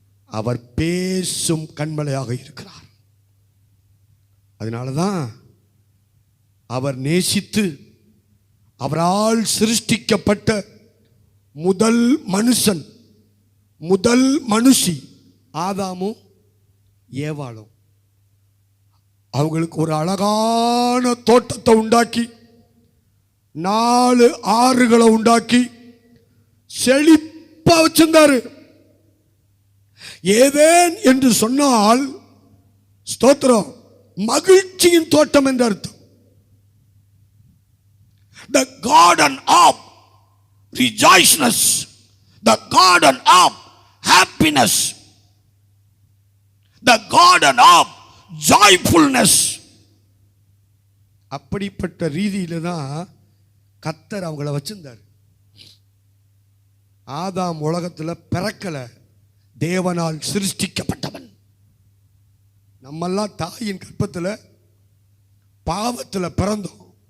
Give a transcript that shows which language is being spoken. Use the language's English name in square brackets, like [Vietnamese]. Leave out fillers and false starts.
[Tamil] அவர் பேசும் கன்மலையாக இருக்கிறார். அதனாலதான் அவர் நேசித்து அவரால் சிருஷ்டிக்கப்பட்ட முதல் மனுஷன், முதல் மனுஷி ஆதாமும் ஏவாளும், அவங்களுக்கு ஒரு அழகான தோட்டத்தை உண்டாக்கி, 4 ஆறுகளை உண்டாக்கி செழிப்பா வச்சிருந்தாரு. ஏதேன் என்று சொன்னால் ஸ்தோத்திரம், மகிழ்ச்சியின் தோட்டம் என்று அர்த்தம். [English] The garden of rejoicing, the garden of happiness, the garden of joyfulness. [Tamil] அப்படிப்பட்ட ரீதியில தான் கர்த்தர் அவங்கள வச்சிருந்தார். ஆதாம் உலகத்தில் பிறக்கல, தேவனால் சிருஷ்டிக்கப்பட்டவன். நம்மெல்லாம் தாயின் கர்ப்பத்தில் பாவத்தில் பிறந்தோம்.